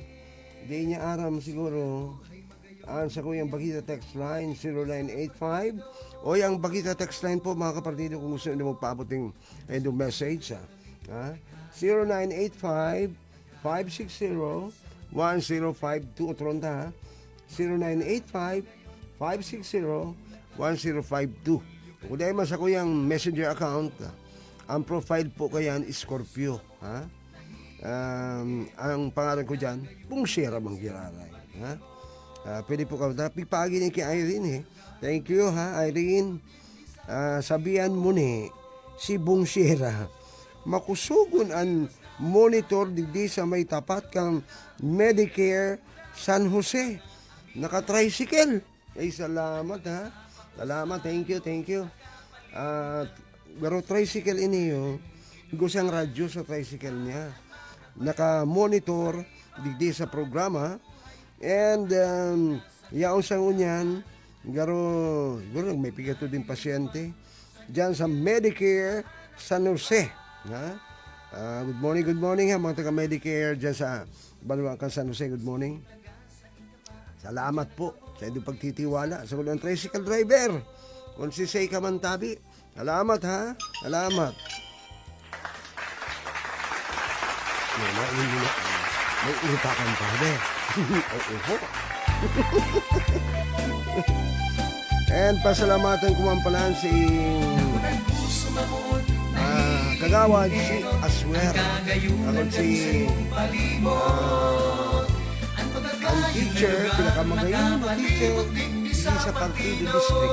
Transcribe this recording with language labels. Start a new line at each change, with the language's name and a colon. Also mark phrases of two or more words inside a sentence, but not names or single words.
Bikol: Di niya aram siguro sa kuyang Bagita
English: text line
Bikol: 0985 o yung Bagita
English: text line
Bikol: po mga kapartido kung gusto nyo magpaaboting message 0985 560 1052 Tronda 0985 560 1052. Kung dahil man sa kuyang messenger account, ang profile po kayan Scorpio. Ang pangalan ko dyan, Bungshera Manggiraray. Pwede po ka, pipagi ni kay Irene.
English: Thank you Irene.
Bikol: Sabihan mo ni si Bungshera, makusugon ang monitor digdi sa may tapat kang Medicare San Jose. Naka-tricycle. Ay, salamat Salamat,
English: thank you.
Bikol: Garo tricycle iniyo, gusang radyo sa tricycle niya. Naka-monitor digdi sa programa. And yaon sang unyan, garo may pigato din pasyente diyan sa Medicare San Jose.
English: Good morning
Bikol: mga taga Medicare diyan sa Banuang San Jose.
English: Good morning.
Filipino: Salamat po sa inyong pagtitiwala sa ng tricycle driver.
Bikol: Kung si Say Kamantabi, salamat ha. Salamat. May ulupakan pa ba? Oo. And pasalamatan ko man pala si Kagawad si Aswer. Ako si ang teacher, pinakamagayon na teacher sa Partido District.